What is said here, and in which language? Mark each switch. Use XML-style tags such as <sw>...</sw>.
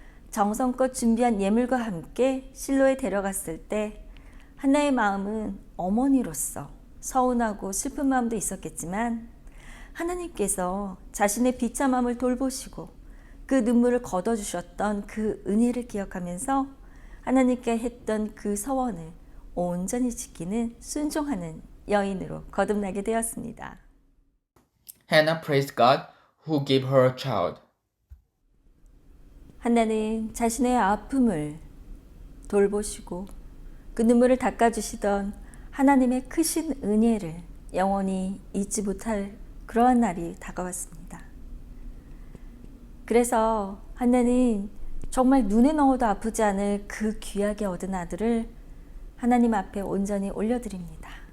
<ko>정성껏 준비한 예물과 함께 실로에 데려갔을 때 한나의 마음은 어머니로서 서운하고 슬픈 마음도 있었겠지만 하나님께서 자신의 비참함을 돌보시고 그 눈물을 걷어주셨던 그 은혜를 기억하면서 하나님께 했던 그 서원을 온전히 지키는 순종하는 여인으로 거듭나게 되었습니다.</ko> <en>Hannah praised God who gave her a child.</en> <ko>한나는 자신의 아픔을 돌보시고 그 눈물을 닦아주시던 하나님의 크신 은혜를 영원히 잊지 못할 그러한 날이 다가왔습니다. 그래서 한나는 정말 눈에 넣어도 아프지 않을 그 귀하게 얻은 아들을 하나님 앞에 온전히 올려드립니다.</ko>